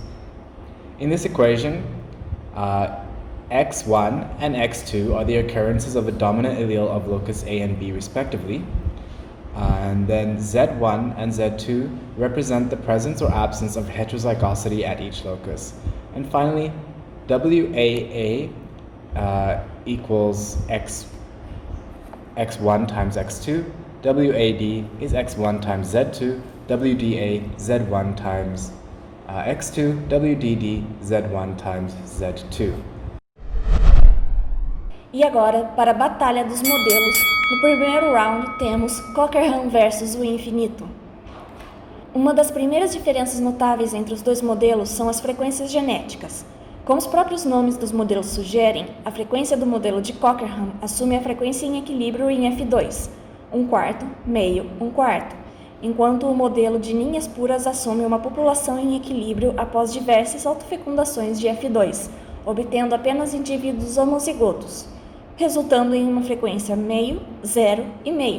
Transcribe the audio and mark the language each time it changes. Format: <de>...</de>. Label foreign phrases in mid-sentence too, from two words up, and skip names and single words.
<en>In this equation, x1 and x2 are the occurrences of a dominant allele of locus A and B respectively, and then z1 and z2 represent the presence or absence of heterozygosity at each locus. And finally, WAA equals x1 times x2, WAD is x1 times z2, WDA z1 times x2, WDD z1 times z2.</en> <pt>E agora, para a batalha dos modelos, no primeiro round temos Cochrane versus o infinito. Uma das primeiras diferenças notáveis entre os dois modelos são as frequências genéticas. Como os próprios nomes dos modelos sugerem, a frequência do modelo de Cockerham assume a frequência em equilíbrio em F2, 1/4, meio, 1/4, enquanto o modelo de linhas puras assume uma população em equilíbrio após diversas autofecundações de F2, obtendo apenas indivíduos homozigotos, resultando em uma frequência meio, 0 e meio.</pt>